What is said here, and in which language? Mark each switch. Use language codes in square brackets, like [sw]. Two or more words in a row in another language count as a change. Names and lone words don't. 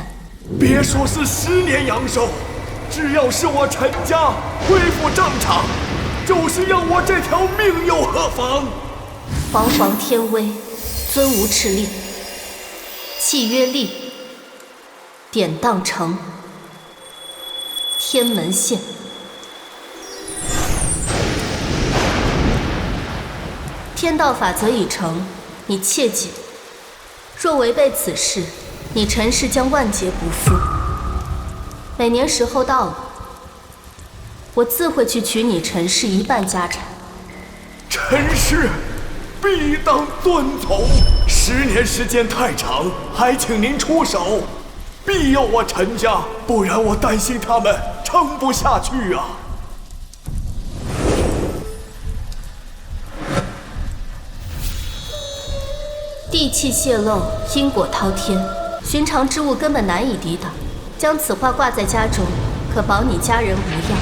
[zh] 別說是10年陽壽，只要是我陳家恢復正常，就是要我這條命又何妨？煌煌天威，尊無敕令，契約立，典當成。天門線。天道法则已成，你切记，若違背此事，你陈氏將万劫不復。每年时候到了，我自会去取你陈氏一半家產。陈氏必当遵从。10年时间太长，还請您出手，庇佑我陳家，不然我擔心他們撐不下去啊。地氣洩漏，因果滔天，尋常之物根本難以抵擋。將此畫掛在家中，可保你家人無恙。